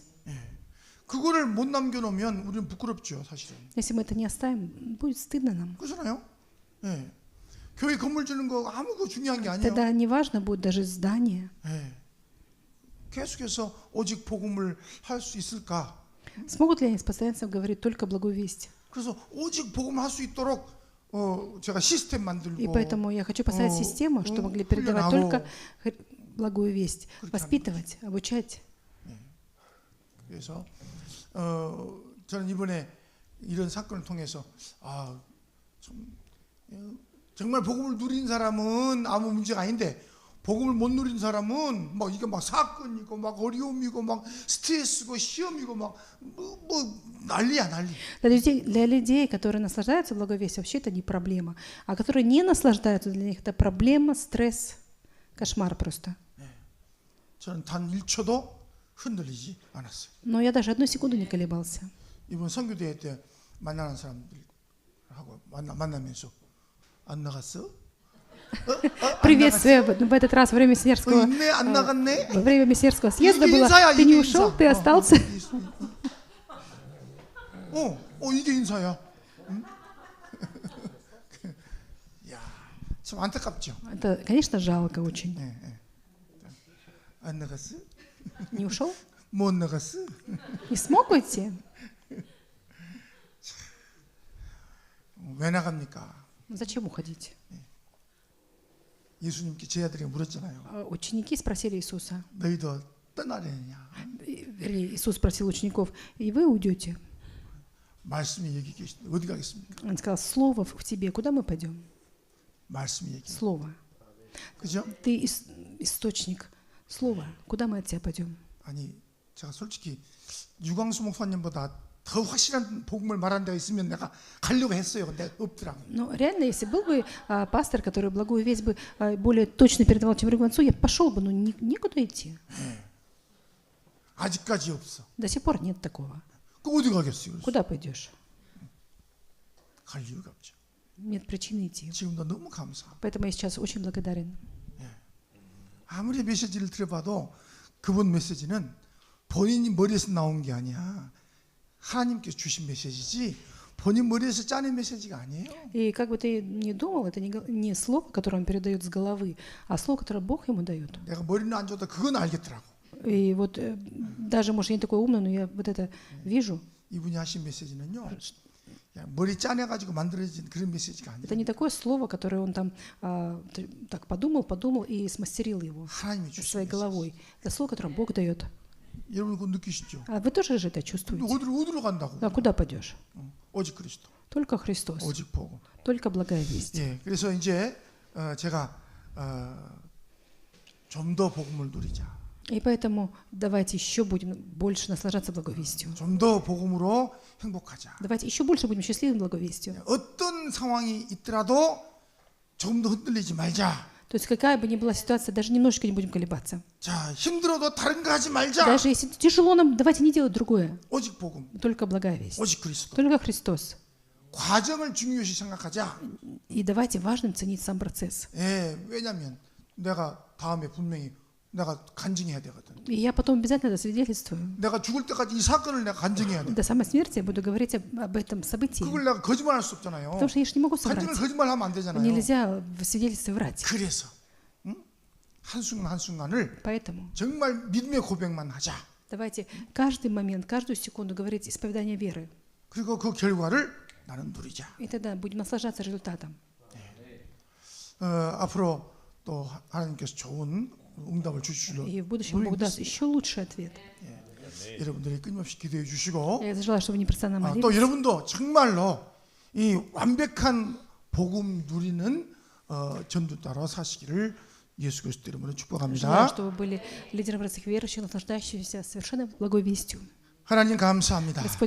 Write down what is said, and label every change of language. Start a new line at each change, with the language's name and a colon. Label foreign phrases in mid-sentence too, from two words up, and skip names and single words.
Korean: 그거를 못 남겨놓으면 우리는 부끄럽죠, 사실은.
Russian: Если мы это не оставим, будет стыдно нам.
Korean: 그렇잖아요. 교회 건물 주는 거 아무 거 중요한 게 아니에요.
Russian: Тогда не важно будет даже здание.
Korean: 계속해서 오직 복음을 할 수 있을까?
Russian: Смогут ли они с постоянством говорить только благую весть?
Korean: 그래서 오직 복음을 할 수 있도록 제가 시스템 만들고.
Russian: И поэтому я хочу поставить систему, чтобы могли передавать только благую весть, воспитывать, обучать.
Korean: 그래서 저는 이번에 이런 사건을 통해서 정말 복음을 누린 사람은 아무 문제가 아닌데 복음을 못 누린 사람은 막 이게 막 사건이고 막 어려움이고 막 스트레스고 시험이고 막 뭐 난리야 난리.
Russian: Для людей, которые наслаждаются благой вестью, вообще это не проблема. А которые не наслаждаются, для них это проблема, стресс, кошмар просто.
Korean: 저는 단 1초도 흔들리지 않았어요.
Russian: Но я даже одну секунду не колебался.
Korean: 이번 선교대회 때 만나는 사람들하고 만나면서 안 나갔어?
Russian: Приветствие в этот раз во время миссионерского
Korean: 안 나갔네?
Russian: во время миссионерского съезда
Korean: 이게
Russian: было.
Korean: 인사야,
Russian: Ты не
Korean: 이게
Russian: ушел,
Korean: 인사.
Russian: ты остался.
Korean: 이게 인사야. 응? 야, 참 안타깝죠.
Russian: Это, конечно, жалко очень.
Korean: 안 나갔어?
Russian: Не ушел?
Korean: 못 나갔어?
Russian: Не смог уйти?
Korean: 왜 나갑니까?
Russian: Зачем уходить?
Korean: 예수님께 제자들이 물었잖아요.
Russian: Ученики спросили Иисуса.
Korean: 너희도 떠나려느냐?
Russian: Вернее, Иисус спросил учеников, и вы уйдете?
Korean: 말씀이 여기 계신데 어디 가겠습니까?
Russian: Он сказал, слово в тебе, куда мы пойдем?
Korean: 말씀이 여기.
Russian: Слово.
Korean: 그죠?
Russian: Ты источник слова. Куда мы от тебя пойдем?
Korean: 아니, 제가 솔직히 유광수 목사님보다 더 확실한 복음을 말하는 데가 있으면 내가 가려고 했어요. 근데 없더라고요.
Russian: Но реально, если был бы пастор, который благую весть бы более точно передавал, чем Ригванцу, я пошел бы, но некуда идти.
Korean: 아직까지 없어.
Russian: До сих пор нет такого.
Korean: 그 어디 가겠어요?
Russian: Куда пойдешь?
Korean: 갈 이유가 없죠.
Russian: Нет причины идти.
Korean: 지금도 너무 감사.
Russian: Поэтому я сейчас очень благодарен.
Korean: 아무리 메시지를 들어봐도 그분 메시지는 본인이 머리에서 나온 게 아니야. 하나님께서 주신 메시지지 본인 머리에서 짜낸 메시지가 아니에요.
Russian: И как бы ты ни думал, это не слово, которое он передает с головы, а слово, которое Бог ему дает.
Korean: 내가 머리는 안 좋다 그건 알겠더라고.
Russian: И вот даже, может, я не такой умный, но я вот это вижу.
Korean: 이분이 하신 메시지는요. 그냥 머리 짜내가지고 만들어진 그런 메시지가
Russian: Это
Korean: 아니에요.
Russian: не такое слово, которое он там так подумал и смастерил его
Korean: 하나님이 주신
Russian: своей
Korean: 메시지.
Russian: головой. Это слово, которое Бог дает.
Korean: 여러분 그거 느끼시죠?
Russian: А вы тоже же это
Korean: 근데
Russian: чувствуете?
Korean: 어디로 간다고?
Russian: А куда пойдешь?
Korean: 오직 그리스도,
Russian: Только Христос,
Korean: 오직 복음.
Russian: только благая весть.
Korean: 예, 그래서 이제 제가 좀 더 복음을 누리자.
Russian: И поэтому давайте еще будем больше наслаждаться благой вестью.
Korean: 좀 더 복음으로 행복하자.
Russian: Давайте еще больше будем счастливы благой вестью.
Korean: 어떤 상황이 있더라도 조금 더 흔들리지 말자.
Russian: То есть какая бы ни была ситуация, даже немножечко не будем колебаться.
Korean: 자, 힘들어도 다른 거 하지 말자.
Russian: Даже если тяжело нам, давайте не делать другое.
Korean: 오직 복음,
Russian: Только благая весть.
Korean: 오직 그리스도.
Russian: Только Христос.
Korean: 과정을 중요시 생각하자.
Russian: И давайте важным ценить сам процесс.
Korean: 예, 왜냐면 내가 다음에 분명히 내가 간증해야 되거든.
Russian: И я потом обязательно это свидетельствую.
Korean: 내가 죽을 때까지 이 사건을 내가 간증해야 돼.
Russian: До самой смерти я буду говорить об этом событии.
Korean: 그걸 내가 거짓말할 수 없잖아요.
Russian: Потому что я же не могу соврать.
Korean: 간증을 거짓말하면 안 되잖아요.
Russian: Нельзя в свидетельстве врать.
Korean: 그래서 한순간 한순간을
Russian: Поэтому
Korean: 정말 믿음의 고백만 하자.
Russian: давайте каждый момент, каждую секунду говорить исповедание веры.
Korean: 그리고 그 결과를 나는 누리자.
Russian: И тогда будем наслаждаться результатом.
Korean: 앞으로 또 하나님께서 좋은 응답을 주시려
Russian: И в будущем Бог даст еще лучший ответ.
Korean: 여러분들이 끊임없이 기도해 주시고
Russian: Я желаю, чтобы вы непрестанно
Korean: 또
Russian: молились.
Korean: 여러분도 정말로 이 완벽한 복음 누리는 전도자로 사시기를 예수 그리스도 이름으로
Russian: Желаю,
Korean: 축복합니다.
Russian: чтобы вы были лидером простых верующих, наслаждающихся совершенно благой вестью.
Korean: 하나님 감사합니다.
Russian: Господь,